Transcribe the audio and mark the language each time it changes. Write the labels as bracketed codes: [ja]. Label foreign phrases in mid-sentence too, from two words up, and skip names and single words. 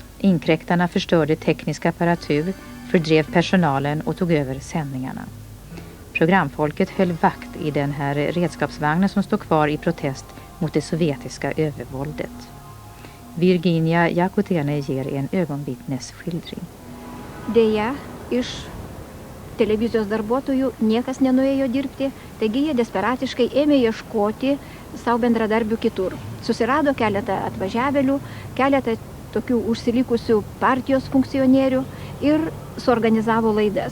[sv] Inkräktarna förstörde teknisk apparatur, fördrev personalen och tog över sändningarna. Programfolket höll vakt i den här redskapsvagnen som står kvar i protest mot det sovjetiska övervåldet. Virginia Jakutene ger en ögonvittnesskildring. [lt] Deja, iš televizijos darbuotojų niekas nenuėjo dirbti, taigi jie desperatiškai ėmė ieškoti savo bendradarbių kitur. Susirado keletą atvažiavėlių, keletą tokių užsilikusių partijos funkcionierių ir suorganizavo laidas.